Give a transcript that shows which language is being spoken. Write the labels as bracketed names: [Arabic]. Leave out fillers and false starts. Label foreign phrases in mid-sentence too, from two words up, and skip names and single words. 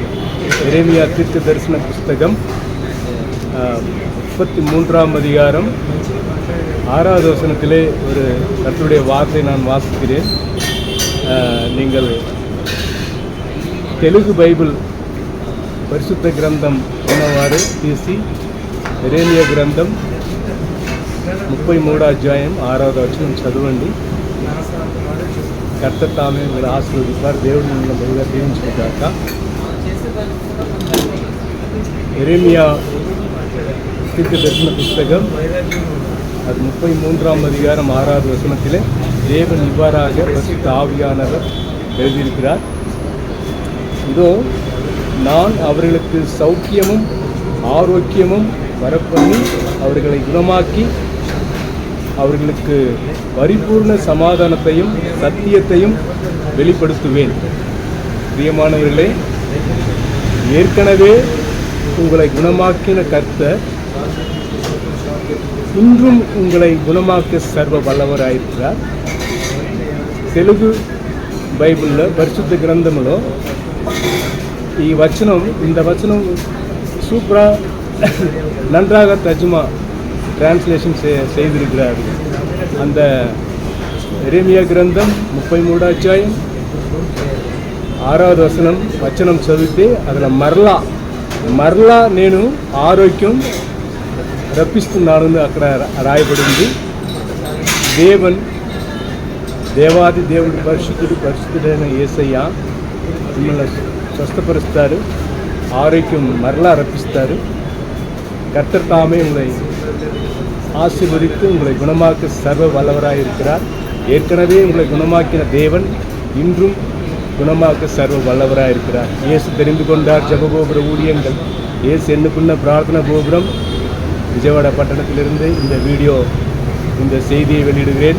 [Tamil] எரேமியா தீர்க்க தரிசன புஸ்தகம் 33ஆம் அதிகாரம் 6வது வசனத்திலே ஒரு கர்த்தருடைய வார்த்தை நான் வாசிக்கிறேன். நீங்கள் தெலுங்கு பைபிள் பரிசுத்த கிரந்தம் [Telugu] ఉన్నవారు తీసి ఎరేమియా గ్రంథం 33వ అధ్యాయం 6వ వచనం చదవండి. కర్త తామే మీరు ఆశీర్వదిస్తారు. దేవుడు మిమ్మల్ని బహుగా దీవించుగాక. [Tamil] ఎరేమియా தீர்க்க தரிசன புஸ்தகம் அது 33ஆம் அதிகாரம் 6வது வசனத்திலே தேவன் இவ்வாறாக பரிசுத்த ஆவியானவர் எழுதியிருக்கிறார். இதோ நான் அவர்களுக்கு சௌக்கியமும் ஆரோக்கியமும் வரப்பண்ணி அவர்களை குணமாக்கி அவர்களுக்கு பரிபூர்ண சமாதானத்தையும் சத்தியத்தையும் வெளிப்படுத்துவேன். பிரியமானவர்களே, ஏற்கனவே உங்களை குணமாக்கின கர்த்தர் இன்றும் உங்களை குணமாக்க சர்வ வல்லவராயிருக்கிறார். [Telugu] తెలుగు బైబిల్లో పరిశుద్ధ గ్రంథంలో ఈ వచనం [Tamil] இந்த வச்சனம் சூப்பரா நன்றாக தர்ஜுமா டிரான்ஸ்லேஷன் செய்திருக்கிறார். அந்த எரேமியா கிரந்தம் [Telugu] 33వ అధ్యాయం 6వ వచనం చదివితే அதில் మరలా నేను ఆరోగ్యం రప్పిస్తున్నానని అక్కడ రాయబడింది. దేవాది దేవుడు పరిశుద్ధుడైన యేసయ్య మిమ్మల్ని స్వస్థపరుస్తారు, ఆరోగ్యం మరలా రప్పిస్తారు. [Tamil] கர்த்தர் தாமே உங்களை ஆசீர்வதித்து உங்களை குணமாக்க சர்வ வல்லவராக இருக்கிறார். ஏற்கனவே உங்களை குணமாக்கின தேவன் இன்றும் குணமாக்க சர்வ வல்லவராக இருக்கிறார். இயேசு தெரிந்து கொண்டார் ஜெபகோபுர ஊழியங்கள். இயேசு எண்ணுக்குள்ள பிரார்த்தனை கோபுரம் விஜயவாடா பட்டணத்திலிருந்து இந்த வீடியோ இந்த செய்தியை வெளியிடுகிறேன்.